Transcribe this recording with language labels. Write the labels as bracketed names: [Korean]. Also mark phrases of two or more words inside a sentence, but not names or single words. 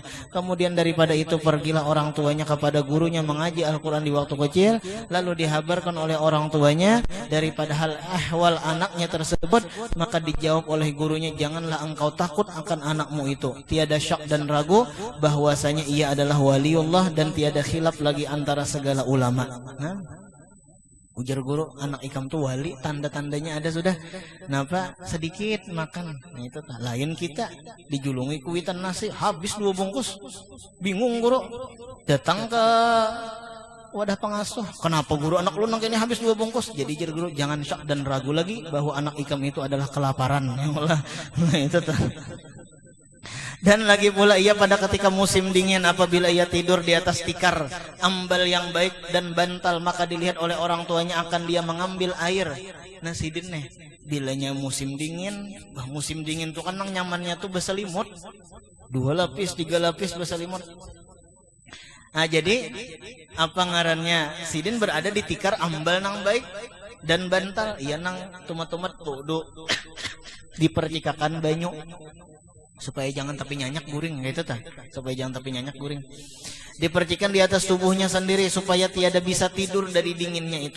[Indonesian] Kemudian daripada itu pergilah orang tuanya kepada gurunya mengaji Al-Qur'an di waktu kecil, lalu dihabarkan oleh orang tuanya daripada hal ahwal anaknya tersebut, maka dijawab oleh gurunya, janganlah engkau takut akan anakmu itu. Tiada syak dan ragu bahwasanya ia adalah waliullah dan tiada khilaf lagi antara segala ulama. [Banjar] Nah, ujar guru, anak ikam tuh wali, tanda-tandanya ada sudah. [Indonesian] Kenapa? Sedikit makan. [Banjar] Nah, itu lain kita dijulungi kuitan nasi habis 2 bungkus. [Indonesian] Bingung guru. Datang ke wadah pengasuh. [Banjar] Kenapa guru anak lu nangkini habis 2 bungkus? [Indonesian] Jadi jar guru, jangan syak dan ragu lagi bahwa anak ikam itu adalah kelaparan. [Banjar] Nah, itu tuh. [Indonesian] Dan lagi pula ia pada ketika musim dingin apabila ia tidur di atas tikar ambal yang baik dan bantal, maka dilihat oleh orang tuanya akan dia mengambil air. [Banjar] Nah, sidin nih bilanya musim dingin tuh kan nang nyamannya tuh berselimut 2 lapis 3 lapis berselimut. Nah, jadi apa ngarannya sidin berada di tikar ambal nang baik dan bantal, iya nang tumat-tumat tuh dipercikakan banyu supaya jangan tapi nyanyak guring gitu tah, supaya jangan tapi nyanyak guring, dipercikan di atas tubuhnya sendiri supaya tiada bisa tidur dari dinginnya itu.